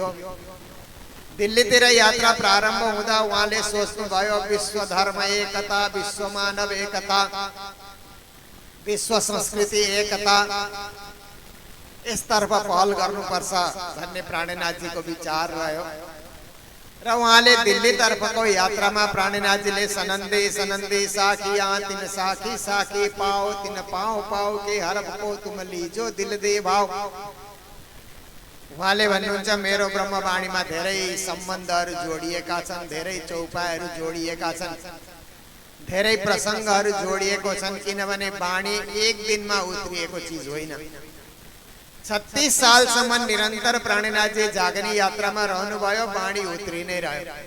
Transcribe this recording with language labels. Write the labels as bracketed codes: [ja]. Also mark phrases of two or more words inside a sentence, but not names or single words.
[ne] दिल्लीतिर यात्रा प्रारम्भ हुँदा उहाँले सोच्नुभयो, विश्व धर्म एकता, विश्व मानव एकता, विश्व संस्कृति एकता, यसतर्फ पहल गर्नुपर्छ भन्ने प्राणीनाथजीको विचार रह्यो। र उहाँले दिल्ली तर्फको यात्रामा प्राणीनाथजीले [hi] सनन्दी सनन्दी साखिया तिन साखी साखी पाओ तिन पाओ पाओ के हरफ को तुम लीजो दिल दे भाव। [ne] उहाँले भन्नुहुन्छ, मेरो ब्रह्मवाणीमा धेरै सम्बन्धहरू जोडिएका छन्, धेरै चौपाइहरू जोडिएका छन्, धेरै प्रसङ्गहरू जोडिएको छन्। किनभने वाणी एक दिनमा उत्रिएको चिज होइन। 36 सालसम्म निरन्तर प्राणीनाथजी जागनी यात्रामा रहनुभयो, वाणी उत्रि नै रह्यो।